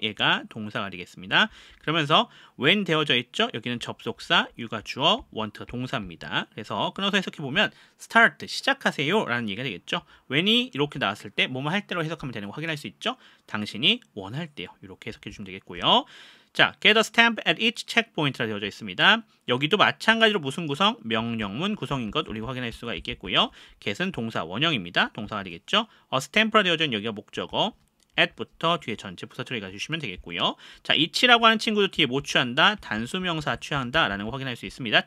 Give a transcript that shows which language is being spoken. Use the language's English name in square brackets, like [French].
[Korean] 얘가 동사가 되겠습니다. 그러면서 when 되어져 있죠. 여기는 접속사, you가 주어, want가 동사입니다. 그래서 끊어서 해석해 보면 start 시작하세요 라는 얘기가 되겠죠. when이 이렇게 나왔을 때 뭐뭐 할 때로 해석하면 되는 거 확인할 수 있죠. 당신이 원할 때요. 이렇게 해석해 주시면 되겠고요. [English] 자, get a stamp at each checkpoint라 [Korean] 되어져 있습니다. 여기도 마찬가지로 무슨 구성? 명령문 구성인 것 우리가 확인할 수가 있겠고요. get은 동사 원형입니다. 동사가 되겠죠. [English] a stamp [Korean] 라 되어져 있는 여기가 목적어, at부터 뒤에 전체 부사 처리가 주시면 되겠고요. 자, each라고 하는 친구도 뒤에 뭐 취한다? 단수명사 취한다 라는 거 확인할 수 있습니다.